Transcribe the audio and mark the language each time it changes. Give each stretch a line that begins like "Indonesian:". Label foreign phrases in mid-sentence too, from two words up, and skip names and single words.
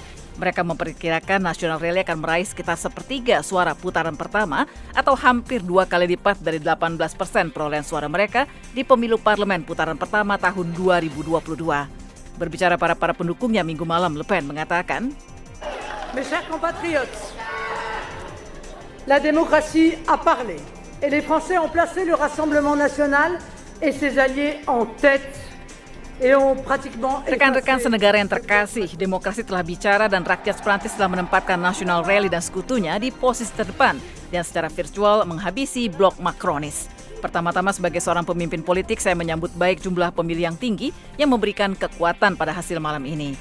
Indonesian: Mereka memperkirakan National Rally akan meraih sekitar sepertiga suara putaran pertama atau hampir 2 kali lipat dari 18% perolehan suara mereka di pemilu parlemen putaran pertama tahun 2022. Berbicara para pendukungnya minggu malam, Le Pen mengatakan,
French: Mes chers compatriotes, la démocratie a parlé et les Français ont placé le Rassemblement national et ses alliés en tête.
Indonesian: Rekan-rekan senegara yang terkasih, demokrasi telah bicara dan rakyat Prancis telah menempatkan National Rally dan sekutunya di posisi terdepan dan secara virtual menghabisi blok Macronis. Pertama-tama sebagai seorang pemimpin politik, saya menyambut baik jumlah pemilih yang tinggi yang memberikan kekuatan pada hasil malam ini.